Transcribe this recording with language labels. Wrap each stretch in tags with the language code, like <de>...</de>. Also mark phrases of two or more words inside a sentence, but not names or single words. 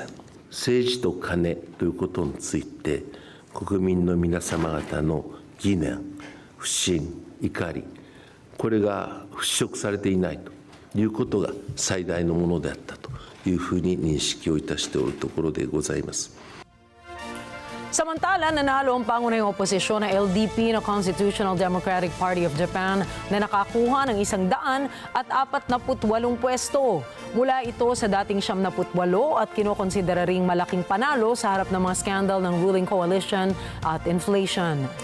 <ja>政治と金ということについて、国民の皆様方の疑念、不信、怒り、これが払拭されていないということが最大のものであったというふうに認識をいたしておるところでございます。</ja> <tl>Samantala, nanalo ang pangunahing oposisyon na LDP na Constitutional Democratic Party of Japan na nakakuha ng 148 pwesto. Mula ito sa dating 78 at kinokonsidera ring malaking panalo sa harap ng mga skandal ng ruling coalition at inflation.</tl>